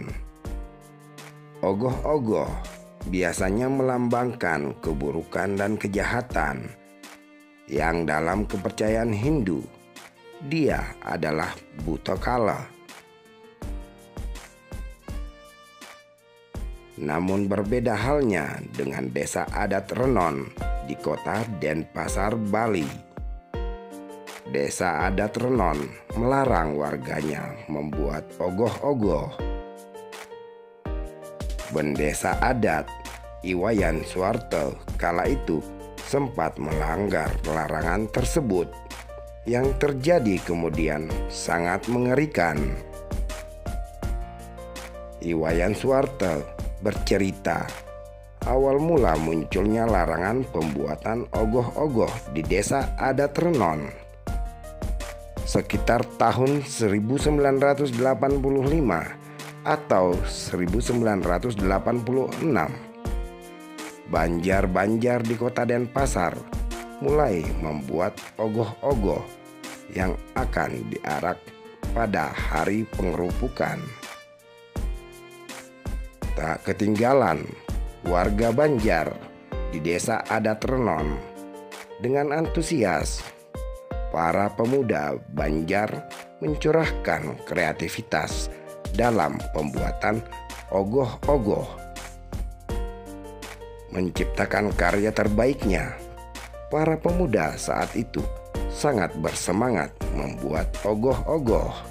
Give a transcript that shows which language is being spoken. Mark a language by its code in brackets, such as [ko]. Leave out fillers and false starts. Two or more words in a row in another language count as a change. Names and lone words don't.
[id] Ogoh-ogoh biasanya melambangkan keburukan dan kejahatan yang dalam kepercayaan Hindu dia adalah buta kala. Namun berbeda halnya dengan desa adat Renon di kota Denpasar, Bali. Desa adat Renon melarang warganya membuat ogoh-ogoh. Bendesa adat Iwayan Suwarto kala itu sempat melanggar larangan tersebut, yang terjadi kemudian sangat mengerikan. Iwayan Suwarto bercerita, awal mula munculnya larangan pembuatan ogoh-ogoh di desa adat Renon sekitar tahun 1985 atau 1986. Banjar-banjar di kota Denpasar mulai membuat ogoh-ogoh yang akan diarak pada hari pengerupukan. Tak ketinggalan warga Banjar di desa adat Renon dengan antusias. Para pemuda Banjar mencurahkan kreativitas dalam pembuatan ogoh-ogoh. Menciptakan karya terbaiknya, para pemuda saat itu sangat bersemangat membuat ogoh-ogoh.